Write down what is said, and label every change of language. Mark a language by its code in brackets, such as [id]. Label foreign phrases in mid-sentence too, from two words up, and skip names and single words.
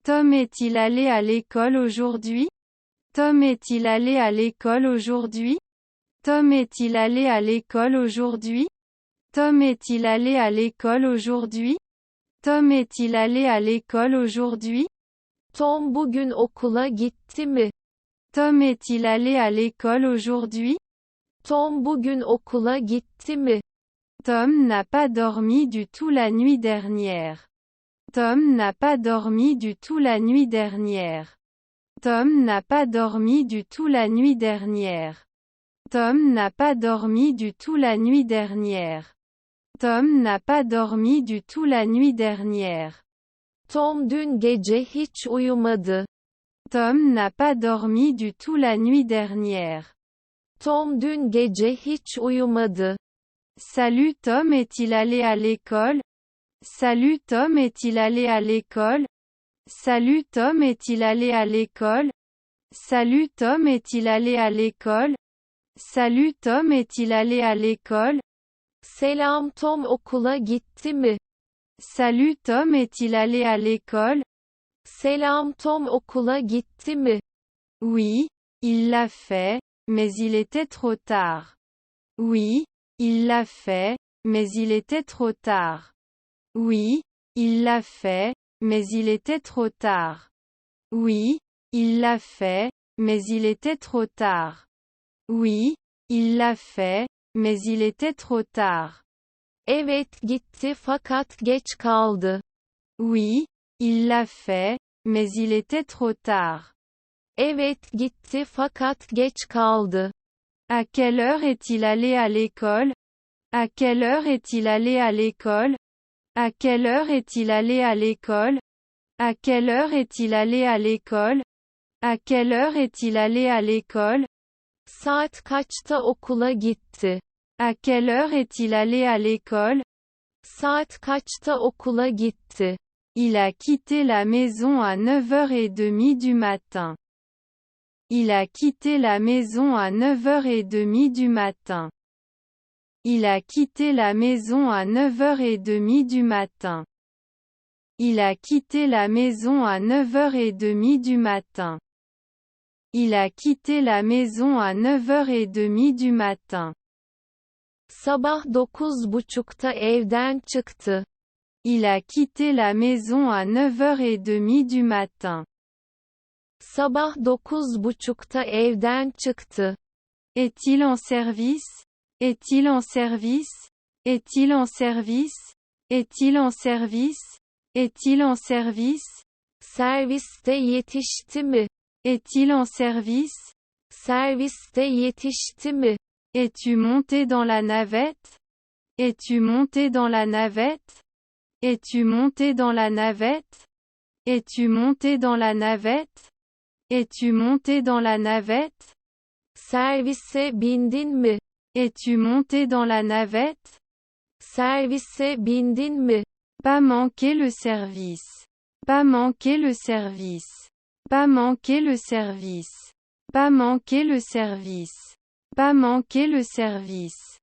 [fr] Tom est-il allé à l'école aujourd'hui? Tom est-il allé à l'école aujourd'hui? Tom est-il allé à l'école aujourd'hui? Tom est-il allé à l'école aujourd'hui? Tom est-il allé à l'école aujourd'hui? [tr] Tom bugün okula gitti mi? [fr] Tom est-il allé à l'école aujourd'hui? [tr] Tom bugün okula gitti mi? [fr] Tom n'a pas dormi du tout la nuit dernière. Tom n'a pas dormi du tout la nuit dernière. Tom n'a pas dormi du tout la nuit dernière. Tom n'a pas dormi du tout la nuit dernière. Tom n'a pas dormi du tout la nuit dernière. [tr] Tom dün gece hiç uyumadı. [fr] Tom n'a pas dormi du tout la nuit dernière. [tr] Tom dün gece hiç uyumadı. [fr] Salut Tom est-il allé à l'école? Salut Tom est-il allé à l'école? Salut Tom est-il allé à l'école? Salut Tom est-il allé à l'école? Salut Tom est-il allé à l'école? [tr] Selam Tom okula gitti mi? [fr] Salut Tom est-il allé à l'école? [tr] Selam Tom okula gitti mi? [fr] Oui, il l'a fait, mais il était trop tard. Oui, il l'a fait, mais il était trop tard. Oui, il l'a fait, mais il était trop tard. Oui, il l'a fait, mais il était trop tard. Oui, il l'a fait, mais il était trop tard. [tr] Evet gitti fakat geç kaldı. [fr] Oui, il l'a fait, mais il était trop tard. [tr] Evet gitti fakat geç kaldı. [fr] À quelle heure est-il allé à l'école? À quelle heure est-il allé à l'école? À quelle heure est-il allé à l'école? À quelle heure est-il allé à l'école? À quelle heure est-il allé à l'école? [tr] Saat kaçta okula gitti? [fr] À quelle heure est-il allé à l'école? [tr] Saat kaçta okula gitti? [fr] Il a quitté la maison à 9h30 du matin. Il a quitté la maison à 9h30 du matin. Il a quitté la maison à 9h30 du matin. Il a quitté la maison à 9h30 du matin. Il a quitté la maison à 9h30 du matin. [tr] Sabah 9.30'ta evden çıktı. [fr] Il a quitté la maison à 9h30 du matin. [tr] Sabah 9.30'ta evden çıktı. [fr] Est-il en service? Est-il en service? Est-il en service? Est-il en service? Est-il en service? [tr] Serviste yetişti mi? [fr] Est-il en service? [tr] Serviste yetişti mi? [fr] Es-tu monté dans la navette? Es-tu monté dans la navette? Es-tu monté dans la navette? Es-tu monté dans la navette? Es-tu monté dans la navette? [tr] Servise bindin mi? [fr] Es-tu monté dans la navette? [tr] Servise bindin mi? [fr] Pas manquer le service. Pas manquer le service. Pas manquer le service. Pas manquer le service. Pas manquer le service.